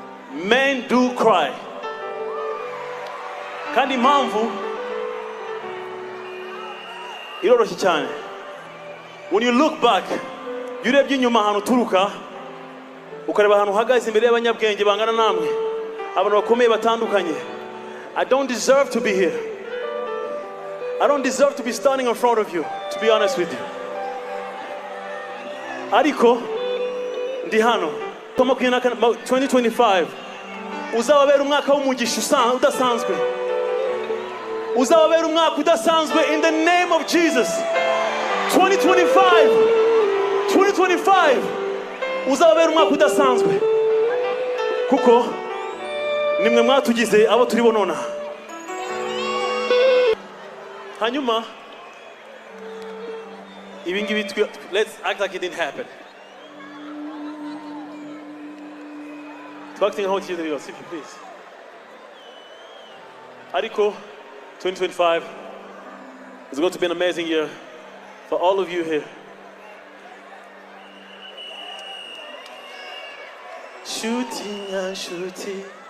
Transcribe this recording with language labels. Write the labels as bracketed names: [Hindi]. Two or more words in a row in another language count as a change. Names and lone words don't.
[English] Men do cry. [Kinyarwanda] Kandi impamvu iroroshye cyane. [English] When you look back, [Kinyarwanda] iyo urebye inyuma ahantu uturuka, ukareba ahantu uhagaze imbere y'abanyabwenge bangana namwe, abantu bakomeye batandukanye. [English] I don't deserve to be here. I don't deserve to be standing in front of you, to be honest with you. [Kinyarwanda] Ariko, ndi hano. Makumyabiri na kane, [English] ma-, twenty twenty-five. [Kinyarwanda] Uzababera umwaka w'umugisha usan-, udasanzwe. Uzababera umwaka udasanzwe [English] in the name of Jesus. Twenty twenty-five, twenty twenty-five. [Kinyarwanda] Uzababera umwaka udasanzwe. Kuko nimwe mwatugize abo turi bo nonaha. Hanyuma, ibi ngibi twi-, [English] let's act like it didn't happen. [Kinyarwanda] Twakitinga nkaho tugiye kureba, sibyo, please? Ariko, [English] twenty twenty-five is going to be an amazing year for all of you here. Shooting and shooting.